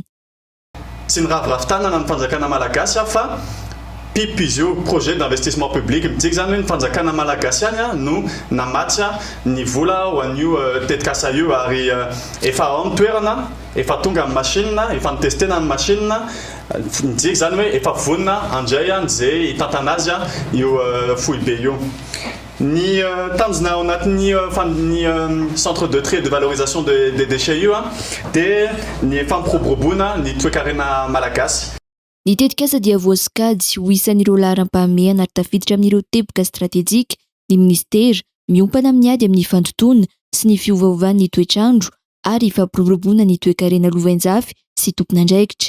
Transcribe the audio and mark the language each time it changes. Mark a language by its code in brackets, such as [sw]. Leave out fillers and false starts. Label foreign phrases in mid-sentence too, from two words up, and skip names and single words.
[mg] Tsy ny raviravin-tanana ny fanjakana malagasy fa PIP izy io [fr] projet d'investissement public [mg] midika zany hoe ny fanjakana malagasy ihany no namatsy ny vola ho an'io tetikasa io ary efa ao amin'ny toerana, efa tonga amin'ny machine, efa nitestena amin'ny machine, midika zany hoe efa vonona andray izay hitantana azy io foibe io. Ny tanjona ao anatin'ny [fr] centre de tri et de valorisation des déchets [mg] io dia ny fampiroboroboana ny toe-karena malagasy. Ny tetikasa dia voasikady ho isan'ireo laharam-pahamehana ary tafiditra amin'ireo teboka stratejika ny ministera miompana amin'ny ady amin'ny fandotoana sy ny fiovaovan'ny toetrandro ary fampiroboroboana ny toe-karena Lovainjafy sy tompon'andraikitra.